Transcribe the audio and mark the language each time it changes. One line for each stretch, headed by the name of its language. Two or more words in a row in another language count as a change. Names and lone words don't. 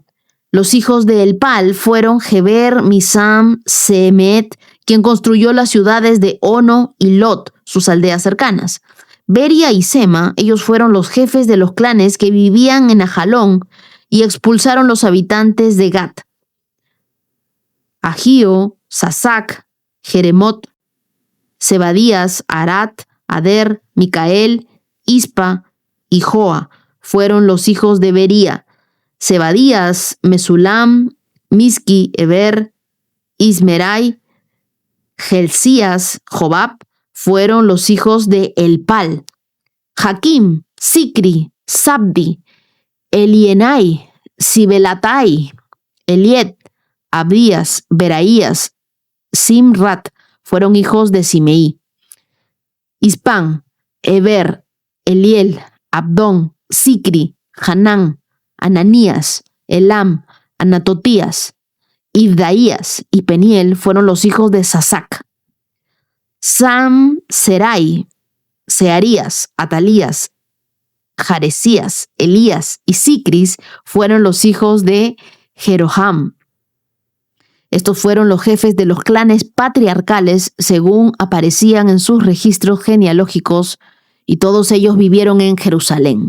Spanish: Los hijos de Elpal fueron Geber, Misam, Semet, quien construyó las ciudades de Ono y Lot, sus aldeas cercanas. Beria y Sema, ellos fueron los jefes de los clanes que vivían en Ajalón y expulsaron los habitantes de Gat. Agío, Sasac, Jeremot, Zebadías, Arat, Ader, Micael, Ispa y Joa fueron los hijos de Bería. Zebadías, Mesulam, Miski, Eber, Ismerai, Gelsías, Jobab fueron los hijos de Elpal. Jaquim, Sicri, Sabdi, Elienai, Sibelatai, Eliet, Abdías, Beraías, Simrat fueron hijos de Simeí. Ispan, Eber, Eliel, Abdón, Sicri, Hanán, Ananías, Elam, Anatotías, Ibdaías y Peniel fueron los hijos de Sasac. Sam, Serai, Searías, Atalías, Jaresías, Elías y Sicris fueron los hijos de Jeroham. Estos fueron los jefes de los clanes patriarcales según aparecían en sus registros genealógicos, y todos ellos vivieron en Jerusalén.